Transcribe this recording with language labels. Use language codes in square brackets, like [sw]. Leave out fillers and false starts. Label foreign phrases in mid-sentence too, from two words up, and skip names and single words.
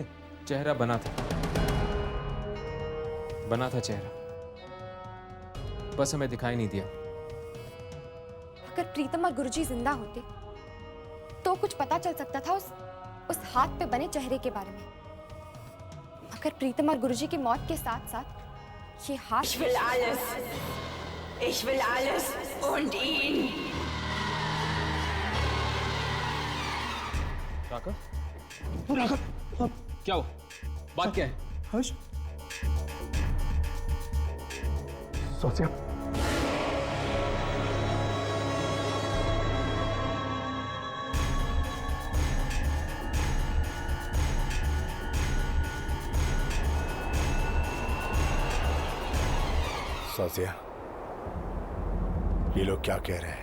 [hi] चेहरा बना था चेहरा, बस हमें दिखाई नहीं दिया। अगर प्रीतम और गुरुजी जिंदा होते तो कुछ पता चल सकता था उस हाथ पे बने चेहरे के बारे में। मगर प्रीतम और गुरुजी की मौत के साथ साथ ये हाथ। [de] Ich will alles. Ich will alles und ihn. [hi] राघव, क्या हुआ? बात क्या है? हर्ष, सोचा सौसिया, ये लोग क्या कह रहे हैं?